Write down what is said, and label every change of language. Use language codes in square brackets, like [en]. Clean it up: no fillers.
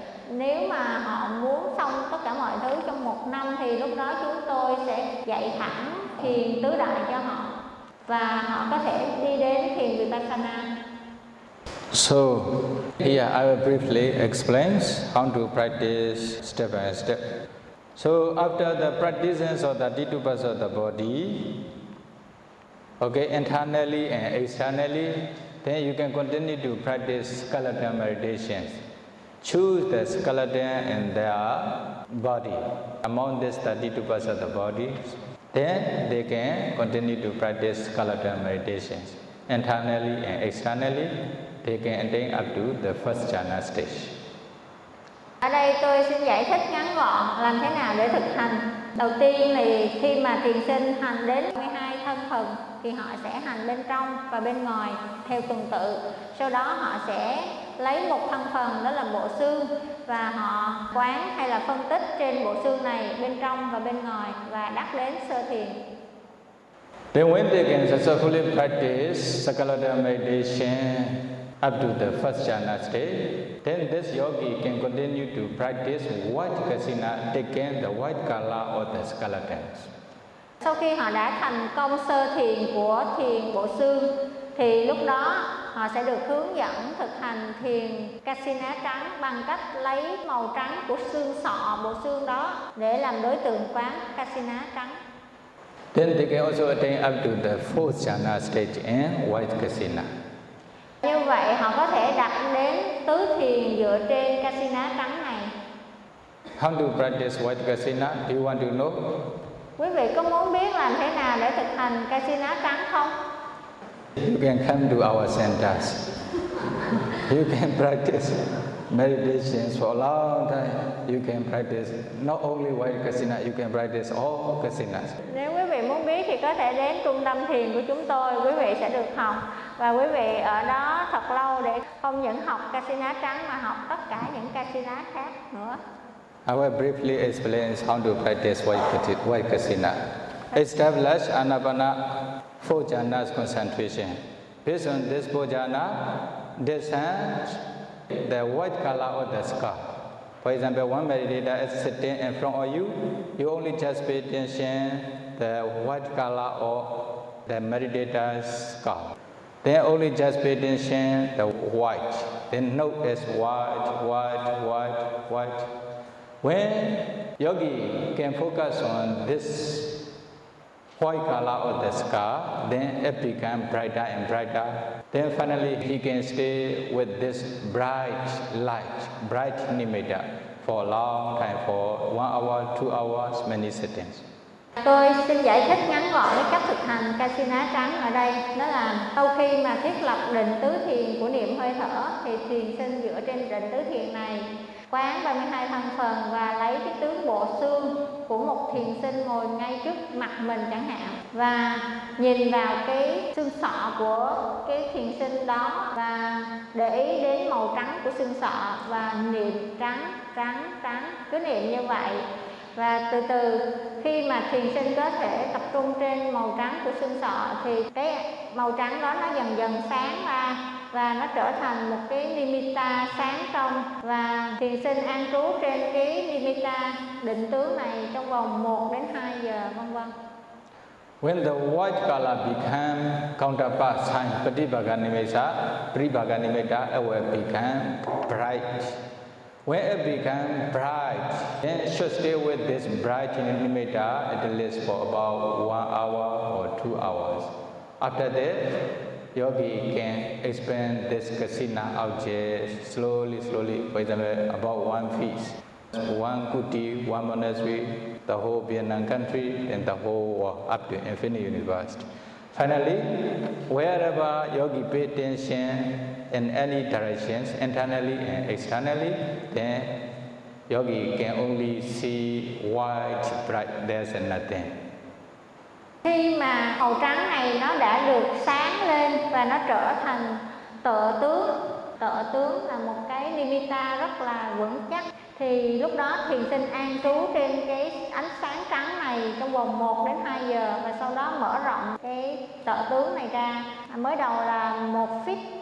[vi] Nếu mà họ muốn xong tất cả mọi thứ trong 1 năm thì lúc đó chúng tôi sẽ dạy thẳng thiền tứ đại cho họ. Và họ có thể đi đến thiền Vipassana. [en] So, here I will briefly explain how to practice step by step. So, after the practices of the 32 parts of the body, okay, internally and externally, then you can continue to practice skeletal meditations. Choose the skeleton in their body, among this 32 parts of the body, then they can continue to practice skeletal meditations. Internally and externally, they can attain up to the first jhana stage. [vi] Ở đây tôi xin giải thích ngắn gọn làm thế nào để thực hành. Đầu tiên thì khi mà thiền sinh hành đến 12 thân phần thì họ sẽ hành bên trong và bên ngoài theo tuần tự. Sau đó họ sẽ lấy một thân phần đó là bộ xương và họ quán hay là phân tích trên bộ xương này bên trong và bên ngoài và đắc đến sơ thiền. [en] Then when they can successfully practice skeletal meditation up to the first jhana stage, then this yogi can continue to practice white kasina, taking the white color of the skeletons. [vi] Sau khi họ đã thành công sơ thiền của thiền bộ xương, thì lúc đó họ sẽ được hướng dẫn thực hành thiền kasina trắng bằng cách lấy màu trắng của xương sọ bộ xương đó để làm đối tượng quán kasina trắng. [en] Then they can also attain up to the fourth jhana stage in white kasina. [vi] Như vậy họ có thể đạt đến tứ thiền dựa trên kasina trắng này. [en] How to practice white kasina? Do you want to know? [vi] Quý vị có muốn biết làm thế nào để thực hành kasina trắng không? [en] You can come to our centers. You can practice meditations for a long time. You can practice not only white kasina, you can practice all kasinas. [vi] Nếu quý vị muốn biết thì có thể đến trung tâm thiền của chúng tôi, quý vị sẽ được học. Và quý vị ở đó thật lâu để không những học kasina trắng mà học tất cả những kasina khác nữa. [en] I will briefly explain how to practice white kasina. Establish Anapana four jhanas concentration. Based on this four jhana, descend the white color of the scarf. For example, one meditator is sitting in front of you. You only just pay attention the white color of the meditator's scarf. Then only just pay attention the white. Then note is white, white, white, white. When yogi can focus on this white color of the sky, then it becomes brighter and brighter. Then finally, he can stay with this bright light, bright nimitta, for a long time, for 1 hour, 2 hours, many sittings. [vi] Tôi xin giải thích ngắn gọn với cách thực hành Kasina trắng ở đây. Đó là sau khi mà thiết lập định tứ thiền của niệm hơi thở, thì thiền sinh dựa trên định tứ thiền này, quán 32 thành phần và lấy cái tướng bộ xương của một thiền sinh ngồi ngay trước mặt mình chẳng hạn, và nhìn vào cái xương sọ của cái thiền sinh đó và để ý đến màu trắng của xương sọ và niệm trắng, trắng, trắng, cứ niệm như vậy. Và từ từ khi mà thiền sinh có thể tập trung trên màu trắng của xương sọ thì cái màu trắng đó nó dần dần sáng ra và nó trở thành một cái nimitta sáng trong, và thiền sinh an trú trên cái nimitta định tướng này trong vòng 1 đến 2 giờ vân vân. [en] When the white color becomes counterpart sign, pratibhaga nimitta, it will become bright. When it becomes bright, then it should stay with this bright nimitta at least for about 1 hour or 2 hours. After that, yogi can expand this kasina object slowly, slowly, for example, about 1 feet. One kuti, one monastery, the whole Vietnam country, and the whole world, up to infinite universe. Finally, wherever yogi pay attention in any directions, internally and externally, then yogi can only see white, bright, there's nothing. [vi] Khi mà màu trắng này nó đã được sáng lên và nó trở thành tựa tướng là một cái nimitta rất là vững chắc, thì lúc đó thiền sinh an trú trên cái ánh sáng trắng này trong vòng 1 đến 2 giờ và sau đó mở rộng cái tựa tướng này ra, mới đầu là 1 feet,